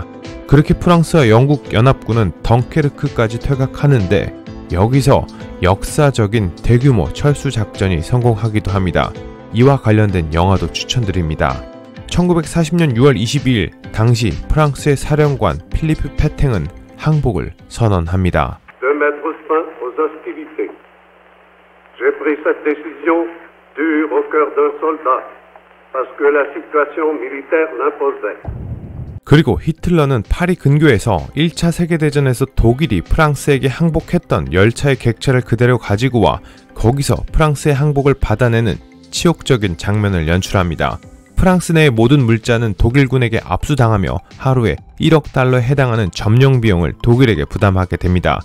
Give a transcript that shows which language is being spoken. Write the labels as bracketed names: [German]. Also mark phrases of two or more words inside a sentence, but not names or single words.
[Korean] 그렇게 프랑스와 영국 연합군은 덩케르크까지 퇴각하는데 여기서 역사적인 대규모 철수 작전이 성공하기도 합니다. 이와 관련된 영화도 추천드립니다. 1940년 6월 22일 당시 프랑스의 사령관 필리프 페탱은 항복을 선언합니다. [French] De mettre fin aux hostilités. J'ai pris cette décision dure au cœur d'un soldat parce que la situation militaire l'imposait. [Korean] 그리고 히틀러는 파리 근교에서 1차 세계대전에서 독일이 프랑스에게 항복했던 열차의 객차를 그대로 가지고 와 거기서 프랑스의 항복을 받아내는 치욕적인 장면을 연출합니다. 프랑스 내의 모든 물자는 독일군에게 압수당하며 하루에 1억 달러에 해당하는 점령 비용을 독일에게 부담하게 됩니다.